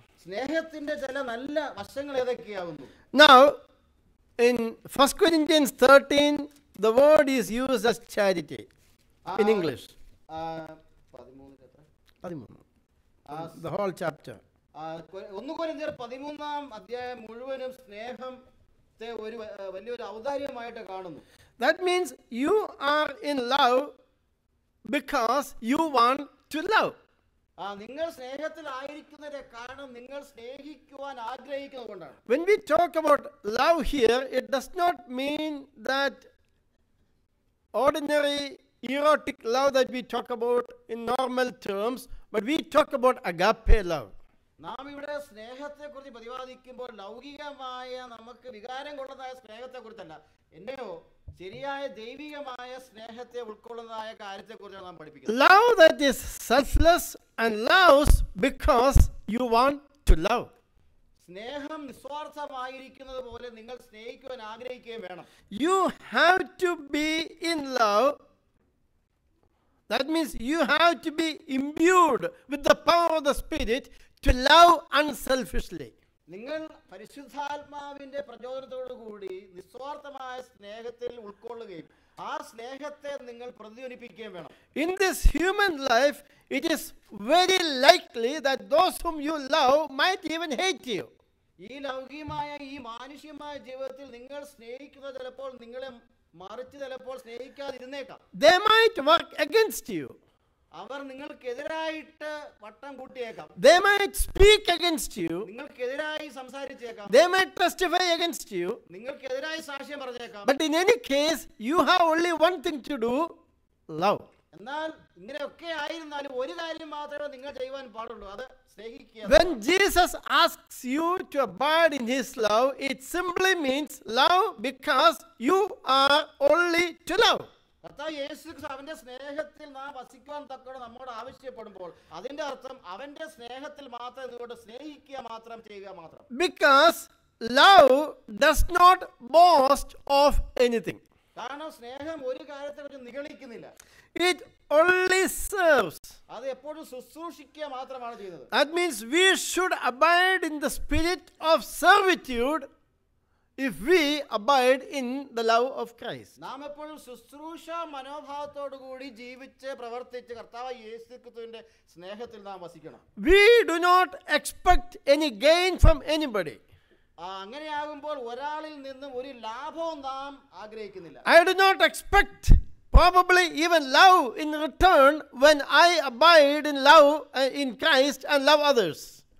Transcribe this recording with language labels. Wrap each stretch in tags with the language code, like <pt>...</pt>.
<ml>സ്നേഹത്തിന്റെ ചില നല്ല വശങ്ങൾ ഏതൊക്കെയാകുന്നു?</ml> <en>Now, in 1 Corinthians 13, the word is used as charity in English. 13. The whole chapter.</en> <ml>1 കൊരിന്ത്യർ 13-ാം അധ്യായം മുഴുവനും സ്നേഹത്തെ ഒരു വലിയൊരു ഔദാര്യമായിട്ട് കാണുന്നു.</ml> <en>That means you are in love because you want to love.</en> <ml>നിങ്ങൾ സ്നേഹത്തിലായിരിക്കുന്നതിന്റെ കാരണം നിങ്ങൾ സ്നേഹിക്കുവാൻ ആഗ്രഹിക്കുന്നതുകൊണ്ടാണ്.</ml> <en>When we talk about love here, it does not mean that ordinary erotic love that we talk about in normal terms, but we talk about agape love.</en> <ml>നാം ഇവിടെ സ്നേഹത്തെക്കുറിച്ച് പ്രതിപാദിക്കുമ്പോൾ ലൗകികമായ നമുക്ക് വികാരം കൊള്ളുന്നതായ സ്നേഹത്തെക്കുറിച്ചല്ല, എന്നെയോ ശരിയായ ദൈവികമായ സ്നേഹത്തെ ഉൾക്കൊള്ളുന്നതായ കാര്യത്തെക്കുറിച്ചാണ് നാം പഠിപ്പിക്കുന്നത്.</ml> <en>Love that is selfless and loves because you want to love.</en> <ml>സ്നേഹം നിസ്വാർത്ഥമായിരിക്കുന്നത് പോലെ നിങ്ങൾ സ്നേഹിക്കുവാൻ ആഗ്രഹിക്കുകയും വേണം.</ml> <en>You have to be in love. That means you have to be imbued with the power of the Spirit to love unselfishly.</en> <ml>നിങ്ങൾ പരിശുദ്ധാത്മാവിന്റെ പ്രചോദനത്തോടു കൂടി നിസ്വാർത്ഥമായ സ്നേഹത്തിൽ ഉൾക്കൊള്ളുകയും ആ സ്നേഹത്തെ നിങ്ങൾ പ്രതിധ്വനിപ്പിക്കുകയും വേണം.</ml> <en>In this human life, it is very likely that those whom you love might even hate you.</en> <ml>ഈ ലൗകികമായ ഈ മാനുഷികമായ ജീവിതത്തിൽ നിങ്ങൾ സ്നേഹിക്കുന്ന ചിലപ്പോൾ നിങ്ങളെ മറിച്ച് ചിലപ്പോൾ സ്നേഹിക്കാതിരുന്നേക്കാം.</ml> <en>They might work against you.</en> <ml>അവർ നിങ്ങൾക്കെതിരായിട്ട് വട്ടം കൂട്ടിയേക്കാം.</ml> <en>They might speak against you.</en> <ml>നിങ്ങൾക്കെതിരായി സംസാരിച്ചേക്കാം.</ml> <en>They might testify against you.</en> <ml>നിങ്ങൾക്കെതിരായി സാക്ഷ്യം പറഞ്ഞേക്കാം.</ml> <en>But in any case, you have only one thing to do: love.</en> <ml>എന്നാൽ ഇങ്ങനെയൊക്കെ ആയിരുന്നാലും ഒരു കാര്യം മാത്രമേ നിങ്ങൾ ചെയ്യുവാൻ പാടുള്ളൂ, അത് സ്നേഹിക്കുക.</ml> <en>When Jesus asks you to abide in His love, it simply means love because you are only to love.</en> <ml>കർത്താവ് യേശു അവന്റെ സ്നേഹത്തിൽ നാം വസിക്കുവാൻ തക്കോടെ നമ്മോട് ആവശ്യപ്പെടുമ്പോൾ അതിന്റെ അർത്ഥം അവന്റെ സ്നേഹത്തിൽ മാത്രം ഇതുകൊണ്ട് സ്നേഹിക്കുക മാത്രം ചെയ്യുക മാത്രം.</ml> <en>Because love does not boast of anything.</en> <ml>കാരണം സ്നേഹം ഒരു കാര്യത്തെ കുറിച്ച് നിഗളിക്കുന്നില്ല.</ml> <en>It only serves.</en> <ml>അത് എപ്പോഴും ശുശ്രൂഷിക്കുക മാത്രമാണ് ചെയ്യുന്നത്.</ml> <en>That means we should abide in the spirit of servitude if we abide in the love of Christ.</en> <ml>നാം എപ്പോഴും ശുശ്രൂഷ മനോഭാവത്തോടു കൂടി ജീവിച്ച് പ്രവർത്തിച്ച് കർത്താവ് യേശുക്രിസ്തുവിന്റെ സ്നേഹത്തിൽ നാം വസിക്കണം.</ml> <en>We do not expect any gain from anybody.</en> <ml>അങ്ങനെയാകുമ്പോൾ ഒരാളിൽ നിന്നും ഒരു ലാഭവും നാം ആഗ്രഹിക്കുന്നില്ല.</ml> <en>I do not expect probably even love in return when I abide in love in Christ and love others.</en>